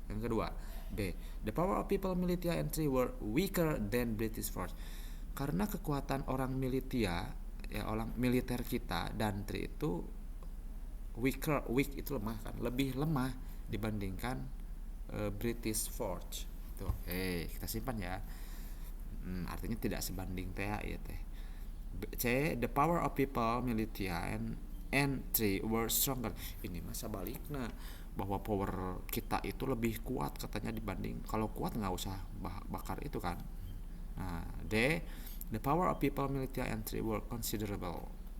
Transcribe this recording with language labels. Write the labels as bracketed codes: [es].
[id] Yang kedua, [en] B, the power of people militia and tree were weaker than British force. [id] Karena kekuatan orang militia ya, orang militer kita dan tree itu weak itu lemah kan, lebih lemah dibandingkan British force. Tuh, kita simpan ya. Artinya tidak sebanding teh ya teh. [en] C, the power of people militia and tree were stronger. [id] Ini masa baliknya, bahwa power kita itu lebih kuat katanya dibanding, kalau kuat nggak usah bakar itu kan. [en] Nah, D, the power of people militia and tree were considerable.